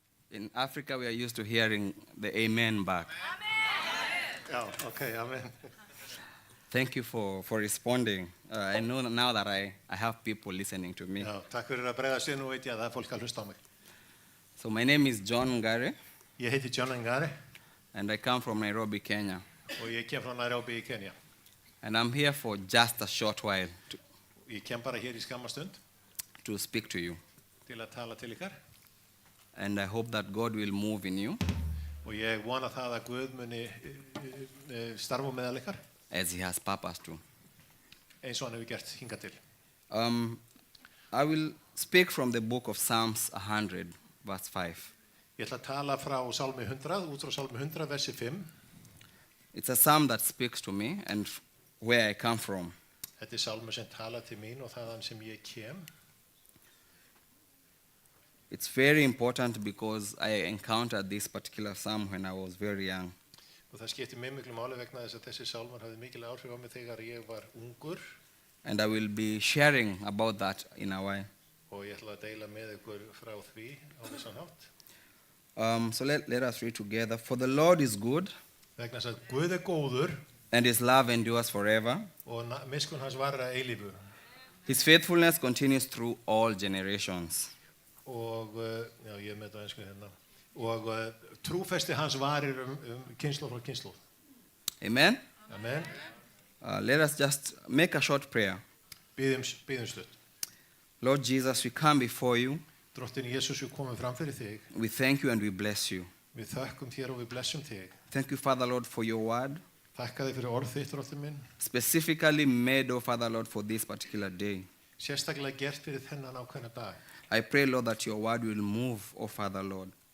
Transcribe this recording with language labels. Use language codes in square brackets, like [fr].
[en] In Africa, we are used to hearing the amen back. [is] Já, ok, amen. [en] Thank you for responding. I know now that I have people listening to me. [is] Já, takk fyrir að bregða sér, nú veit ég að það er fólk að hlusta á mig. [en] So my name is John Ngare, [is] Ég heiti John Ngare [en] and I come from Nairobi, Kenya. [is] og ég kem frá Nairobi í Kenya. [en] And I'm here for just a short while [is] Ég kem bara hér í skamma stund [en] to speak to you. [is] til að tala til ykkar [en] And I hope that God will move in you [is] og ég vona það að Guð muni starfa meðal ykkar [en] as He has purpose to. [is] eins og hann hefur gert hingað til. [en] I will speak from the book of Psalms 100, verse 5. [is] Ég ætla að tala frá Sálmi 100, út frá Sálmi 100, versi 5. [en] It's a psalm that speaks to me and where I come from. [is] Þetta sálmi sem tala til mín og þaðan sem ég kem. [en] It's very important because I encountered this particular psalm when I was very young. [is] Og það skiptir mig miklu máli vegna þess að þessi sálmar hafði mikil áhrif á mig þegar ég var ungur. [en] And I will be sharing about that in a while. [is] Og ég ætla að deila með ykkur frá því á þessan hátt. [en] So let us read together. For the Lord is good, [is] Vegna þess að Guð góður [en] and His love endures forever. [is] og miskun hans varir að eilífu. [en] His faithfulness continues through all generations. [is] Og, já, ég er með þetta einsku hérna. Og trúfesti hans varir kynslóð frá kynslóð. Amen? Amen. [en] Let us just make a short prayer. [is] Bíðum stutt. [en] Lord Jesus, we come before you. [is] Drottin Jesús, við komum fram fyrir þig. [en] We thank you and we bless you. [is] Við þökkum þér og við blessum þig. [en] Thank you, Father Lord, for your word, [is] Þakka þig fyrir orð þitt, drottin minn. [en] specifically made, oh Father Lord, for this particular day. [is] Sérstaklega gert fyrir þennan ákveðna dag. [en] I pray, Lord, that your word will move, oh Father Lord.